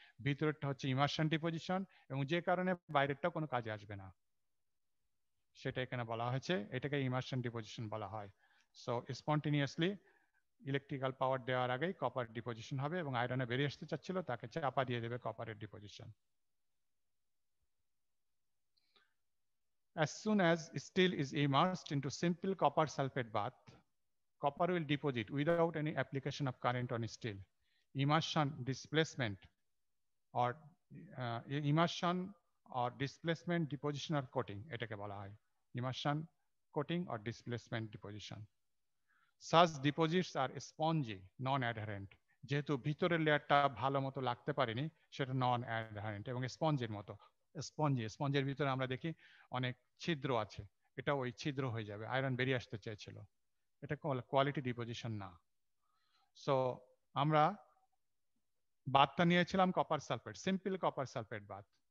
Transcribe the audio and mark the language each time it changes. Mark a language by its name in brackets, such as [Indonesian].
[Bangla] ভিতরেরটা হচ্ছে immersion deposition, এবং যে কারণে বাইরেরটা কোনো কাজে আসবে না, সেটা এখানে বলা হয়েছে, এটাকে ইমার্শন ডিপোজিশন বলা হয়। সো স্পন্টেনিয়াসলি ইলেকট্রিক্যাল পাওয়ার দেওয়ার আগেই কপার ডিপোজিশন হবে এবং আয়রনে বেরিয়ে আসতে চাচ্ছিল তাকে চাপা দিয়ে দেবে কপারের deposition. [English] As soon as steel is immersed into simple copper sulfate bath, copper will deposit without any application of current on steel. Immersion displacement or immersion or displacement deposition or coating এটাকে বলা হয় immersion coating or displacement deposition. Such deposits are spongy, non-adherent. [Bangla] যেহেতু ভিতরের লেয়ারটা ভালো মতো লাগতে পারেনি সেটা নন অ্যাডহারেন্ট এবং স্পঞ্জের মতো। স্পঞ্জের ভিতরে আমরা দেখি অনেক ছিদ্র আছে, এটা ওই ছিদ্র হয়ে যাবে, আয়রন বেরিয়ে আসতে চেয়েছিল, এটা কোয়ালিটি ডিপোজিশন না। সো আমরা বাথটা নিয়েছিলাম copper sulphate, simple copper sulphate bath.